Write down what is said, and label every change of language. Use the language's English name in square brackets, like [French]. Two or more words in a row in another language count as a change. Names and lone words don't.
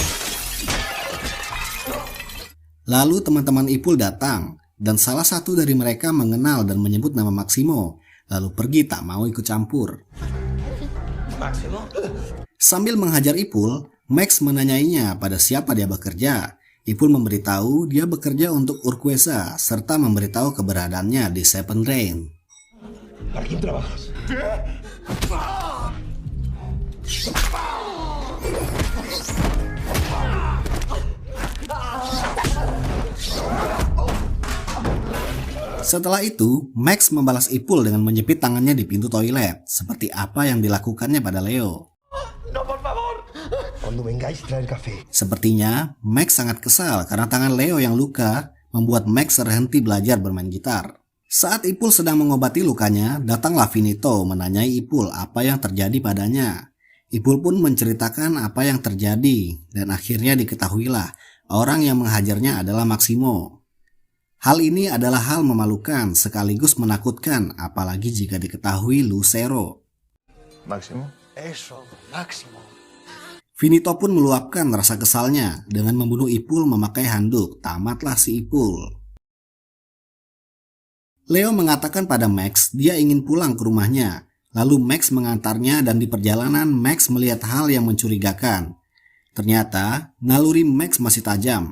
[Indonesian] Lalu teman-teman Ipul datang, dan salah satu dari mereka mengenal dan menyebut nama Maximo, lalu pergi tak mau ikut campur. Maximo? Sambil menghajar Ipul, Max menanyainya pada siapa dia bekerja. Ipul memberitahu dia bekerja untuk Urquiza, serta memberitahu keberadaannya di Seven Rain. [Spanish] ¿Para quién trabajas? [Indonesian] Setelah itu, Max membalas Ipul dengan menjepit tangannya di pintu toilet, seperti apa yang dilakukannya pada Leo. [Spanish] No, por favor. Cuando vengáis traer café. [Indonesian] Sepertinya, Max sangat kesal karena tangan Leo yang luka membuat Max terhenti belajar bermain gitar. Saat Ipul sedang mengobati lukanya, datanglah Finito menanyai Ipul apa yang terjadi padanya. Ipul pun menceritakan apa yang terjadi, dan akhirnya diketahuilah orang yang menghajarnya adalah Maximo. Hal ini adalah hal memalukan sekaligus menakutkan, apalagi jika diketahui Lucero. [Spanish] Máximo. Eso, Máximo. [Indonesian] Finito pun meluapkan rasa kesalnya dengan membunuh Ipul memakai handuk. Tamatlah si Ipul. Leo mengatakan pada Max dia ingin pulang ke rumahnya. Lalu Max mengantarnya dan di perjalanan Max melihat hal yang mencurigakan. Ternyata naluri Max masih tajam.